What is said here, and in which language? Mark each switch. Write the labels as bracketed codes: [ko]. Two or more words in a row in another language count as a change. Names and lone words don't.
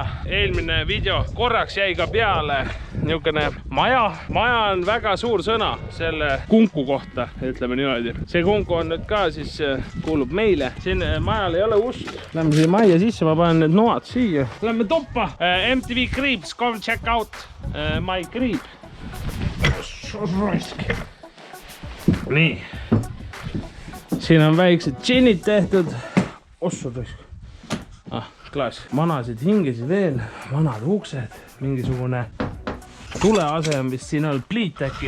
[et] Eelmine video korraks jäi ka peale niisugune maja. Maja on väga suur sõna selle kunku kohta, ütleme niimoodi. See kunku on nüüd ka siis kuulub meile. Siin majal ei ole ust. Lähme siia majja sisse, ma panen need noad siia. Lähme toppa. [en] MTV Creeps, come check out my creep. [et] Nii. Siin on väiksed džinnid tehtud. Ossud raisk. Klaas. Vanasid hingesid veel, vanad uksed, mingisugune tuleasem vist siin on pliit äkki.